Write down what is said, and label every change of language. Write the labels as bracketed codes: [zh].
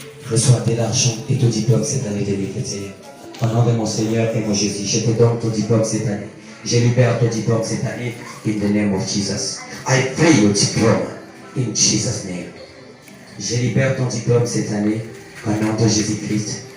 [fr] Reçois de l'argent et ton diplôme cette année 2021. Au nom de mon Seigneur et mon Jésus, je te donne ton diplôme cette année. Je libère ton diplôme cette année. [en] In the name of Jesus. I free your diploma in Jesus' name. [fr] Je libère ton diplôme cette année au nom de Jésus-Christ.